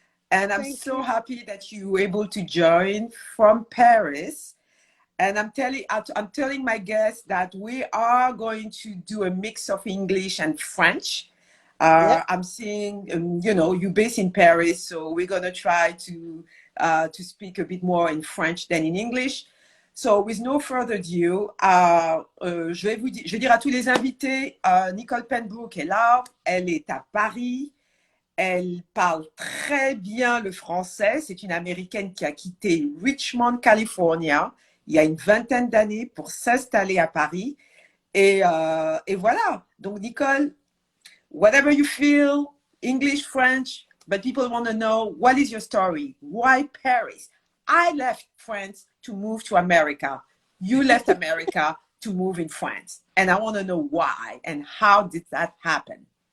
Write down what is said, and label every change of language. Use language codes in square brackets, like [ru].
[en] And I'm so happy that you were able to join from Paris. And I'm telling my guests that we are going to do a mix of English and French. Yep. I'm seeing, you're based in Paris, so we're going to try to speak a bit more in French than in English. So with no further ado, [fr] je vais dire à tous les invités, Nicole Pembrook est là, elle est à Paris, elle parle très bien le français, c'est une Américaine qui a quitté Richmond, California, il y a une 20aine d'années pour s'installer à Paris. Et voilà. [en] Donc, Nicole, whatever you feel, English, French, but people want to know, what is your story? Why Paris? I left France to move to America. You left America to move in France. And I want to know why and how did that happen?